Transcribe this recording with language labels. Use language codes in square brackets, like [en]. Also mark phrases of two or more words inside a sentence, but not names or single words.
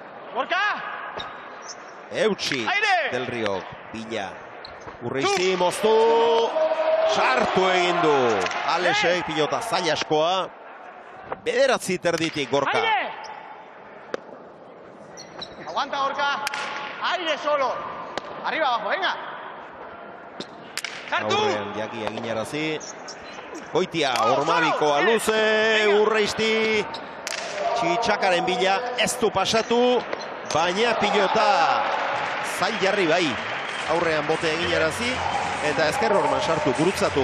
[eu] Eutsi Del Rio. Bila. Urreizti moztu. Sartu egin du. Alesek pilota zaila askoa. Bederatzi terditik Gorka. [es] Aguanta, Gorka. Aire solo. Arriba, abajo, venga. [eu] Aurrean jaki eginarazi. Goitia, Ormabikoa luze, Urreizti. Txitxakaren bila ez du pasatu. Baina pilota zail jarri bai. Aurrean bote eginarazi. Eta ezker horman sartu, gurutzatu.